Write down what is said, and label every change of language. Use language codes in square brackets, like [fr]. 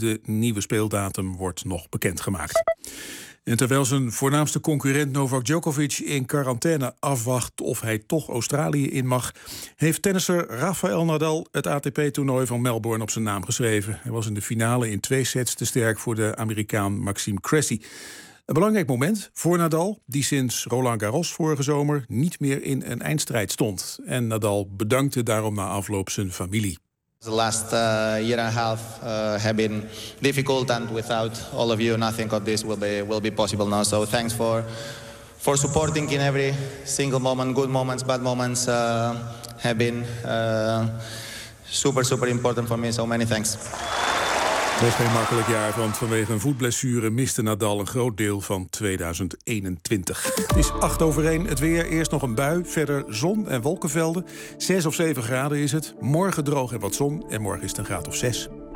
[nl] De nieuwe speeldatum wordt nog bekendgemaakt. En terwijl zijn voornaamste concurrent Novak Djokovic in quarantaine afwacht of hij toch Australië in mag, heeft tennisser Rafael Nadal het ATP-toernooi van Melbourne op zijn naam geschreven. Hij was in de finale in 2 sets te sterk voor de Amerikaan Maxime Cressy. Een belangrijk moment voor Nadal, die sinds Roland Garros vorige zomer niet meer in een eindstrijd stond. En Nadal bedankte daarom na afloop zijn familie. [en] The last year and a half have been difficult, and without all of you, nothing of this will be possible now. So thanks for supporting in every single moment. Good moments, bad moments have been super, super important for me. So many thanks. [nl] Het was geen makkelijk jaar, want vanwege een voetblessure miste Nadal een groot deel van 2021. Het is 8:08, het weer, eerst nog een bui, verder zon en wolkenvelden. 6 of 7 graden is het, morgen droog en wat zon en morgen is het een graad of 6.